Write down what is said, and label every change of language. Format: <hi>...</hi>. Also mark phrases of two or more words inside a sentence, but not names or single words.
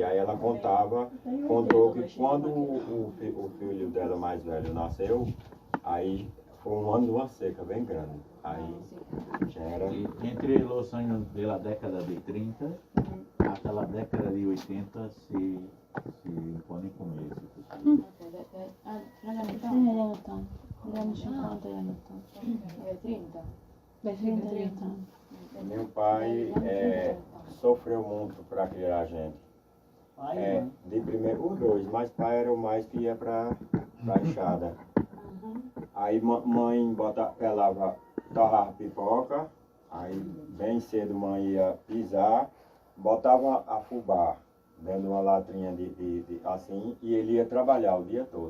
<pt>Aí ela contou que quando o filho dela mais velho nasceu, aí foi um ano de uma seca bem grande. Aí já era. Entre os anos da década de 30 até a década de 80 se impõe com isso.</pt> <it>Negli anni 80, negli anni 50 e anni 80. 30? Dai 30 agli 80.</it> <pt>Meu pai sofreu muito para criar a gente. De primeiro, os dois, mas pai era o mais que ia para a enxada. Aí mãe pelava, torrava pipoca, aí bem cedo mãe ia pisar, botava a fubá dentro de uma latrinha assim, e ele ia trabalhar o dia todo.</pt>